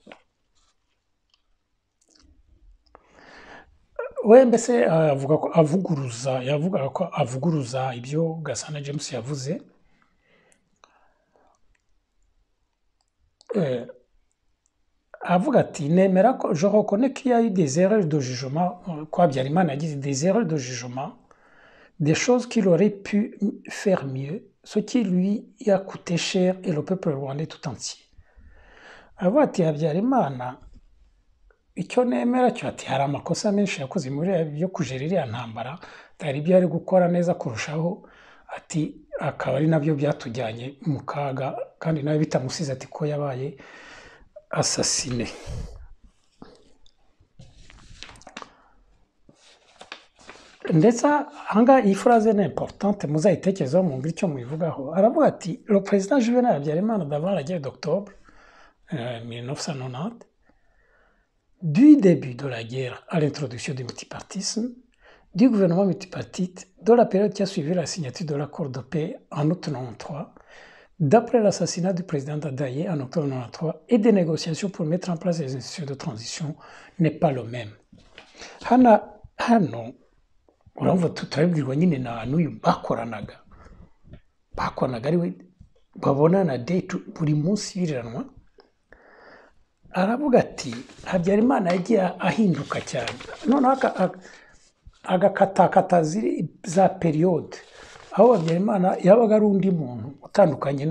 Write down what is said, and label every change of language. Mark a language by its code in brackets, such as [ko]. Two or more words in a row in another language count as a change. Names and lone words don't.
[rw] We mbese avuga ko yavugaga ko avuguruza ibyo Gasana James yavuze. Avuga ati nemera ko [fr] je reconnais qu'il y a eu des erreurs de jugement, quoi Habyarimana yagize des erreurs de jugement, des choses qu'il aurait pu faire mieux, ce qui lui a coûté cher et le peuple rwandais tout entier. [rw] Avuga ati Habyarimana icyo nemera cyo ati hari amakosa menshi yakoze muri byo kujera iriya ntambara, hari ibyo ari gukora neza kurushaho, ati akaba ari nabyo byatujyanye mu kaga kandi nawe bitamusize ati ko yabaye assassiné. Ndetse ahangaha iyi phrase ni importante muzayitekerezaho mu icyo mubivugaho. Aravuga ati [fr] le président Juvenal Habyarimana d'avant la guerre d'octobre 1990, du début de la guerre à l'introduction du multipartisme, du gouvernement multipartite, de la période qui a suivi la signature de l'accord de paix en août 1993, d'après l'assassinat du président Dadaye en octobre 1993 et des négociations pour mettre en place les institutions de transition n'est pas le même. [rw] Hano urumva tutabibwirwa nyine n'uyu bakoranaga ari we babonana date buri munsi biriranwa. Aravuga ati Habyarimana yagiye ahinduka cyane, noneho agakatakata za periode aho Habyarimana yabaga ari undi muntu utandukanye.